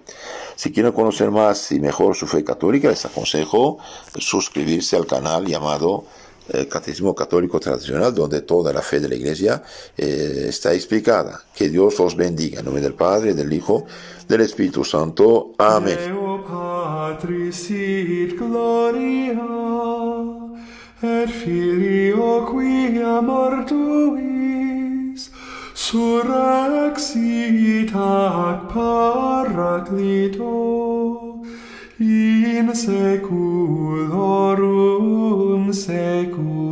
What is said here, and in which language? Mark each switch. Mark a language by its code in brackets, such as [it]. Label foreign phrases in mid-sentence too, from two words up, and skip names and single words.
[es] Si quieren conocer más y mejor su fe católica, les aconsejo suscribirse al canal llamado Catecismo Católico Tradicional, donde toda la fe de la Iglesia está explicada. Que Dios os bendiga. En nombre del Padre, del Hijo, del Espíritu Santo. Amén. [la] Deo Patris sit gloria, et Filio quia mortuis, surrexit ac Paraclito, in seculorum seculorum.